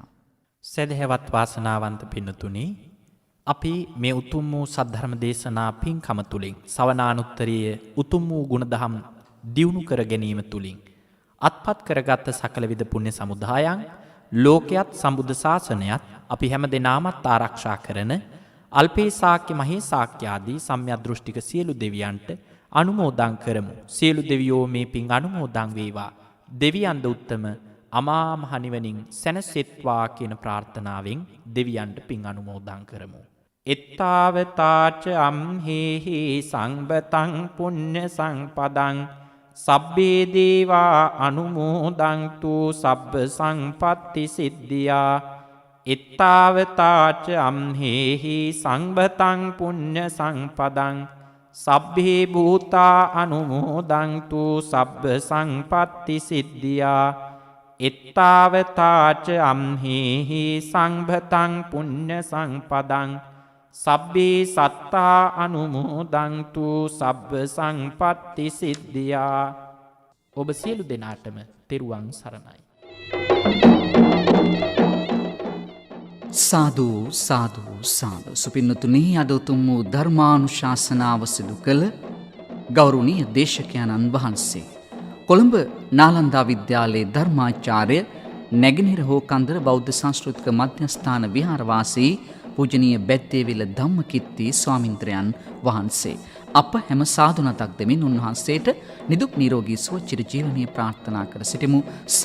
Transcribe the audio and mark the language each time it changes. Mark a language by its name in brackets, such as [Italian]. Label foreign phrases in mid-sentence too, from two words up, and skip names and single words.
[Sinhala] සදහැවත් වාසනාවන්ත පින්නතුනි, අපි මේ උතුම් වූ සද්ධර්ම දේශනා පින්කම තුලින් සවනානුත්තරීය උතුම් වූ ගුණධම් දියුණු කර ගැනීම තුලින් අත්පත් කරගත් සකල විද පුණ්‍ය සමුදායන් ලෝකයත් සම්බුද්ධ ශාසනයත් අපි හැම දෙනාමත් ආරක්ෂා කරන අල්පේ ශාක්‍ය මහේ ශාක්‍ය ආදී සම්‍යක් දෘෂ්ටික සියලු දෙවියන්ට අනුමෝදන් කරමු. සියලු දෙවියෝ මේ පින් අනුමෝදන් වේවා. දෙවියන්ද උත්තම අමා මහ නිවනින් සැනසෙත්වා කියන ප්‍රාර්ථනාවෙන් දෙවියන්ට පින් අනුමෝදන් කරමු. [Pali] එත්තාවතාච අම්හෙහි සංබතං පුඤ්ඤ සංපදං සබ්බේ දේවා අනුමෝදන්තු සබ්බ සංපත්ති සිද්ධියා. එත්තාවතාච අම්හෙහි සංබතං පුඤ්ඤ සංපදං සබ්බේ භූතා අනුමෝදන්තු සබ්බ සංපත්ති සිද්ධියා. එත්තාවතාච අම්හෙහි සංභතං පුඤ්ඤ සංපදං සබ්බේ සත්තා අනුමෝදන්තු සබ්බ සංපත්ති සිද්ධියා. [Sinhala] ඔබ සියලු දෙනාටම තෙරුවන් සරණයි. [Pali] සාදු සාදු සාදු. [Sinhala] සුපින්නතුනි, අද උතුම් වූ ධර්මානුශාසනාව සිදු කළ ගෞරවනීය දේශකයන්න් වහන්සේ කොළඹ නාලන්දා විද්‍යාලයේ ධර්මාචාර්ය නැගෙනහිර හෝකන්දර බෞද්ධ සංස්කෘතික මධ්‍යස්ථාන විහාරවාසී පූජනීය බැද්දේවිල ධම්මකිත්ති ස්වාමින්ද්‍රයන් වහන්සේ අප හැම සාදුනතක් දෙමින් උන්වහන්සේට නිදුක් නිරෝගී සුව චිරජීවනයේ ප්‍රාර්ථනා කර සිටිමු.